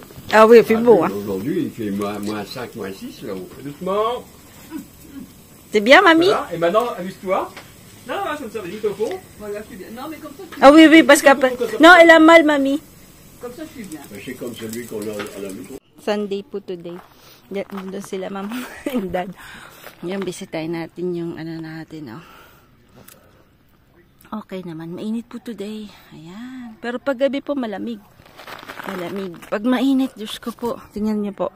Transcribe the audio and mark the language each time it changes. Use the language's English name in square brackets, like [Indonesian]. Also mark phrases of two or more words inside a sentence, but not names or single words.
[French] ah oui, il fait beau. Hein. Aujourd'hui, il fait moins 5, moins 6 là-haut. Doucement. C'est bien, mamie? Voilà. Et maintenant, amuse-toi. Non, non, comme ça, vas-y, topo. Voilà, je suis bien. Non, mais comme ça, Ah oui, oui, parce qu'après... Non, elle a mal, mamie. comme ça, je suis bien. C'est comme celui qu'on a à la maison. [Filipino] Sunday po today. Doon sila, [English] ma'am and dad. [Filipino] Yan, bisitahin natin yung ano natin, oh. Okay naman, mainit po today. Ayan. Pero pag gabi po, malamig. Malamig. Pag mainit, Diyos ko po. Tingnan niyo po.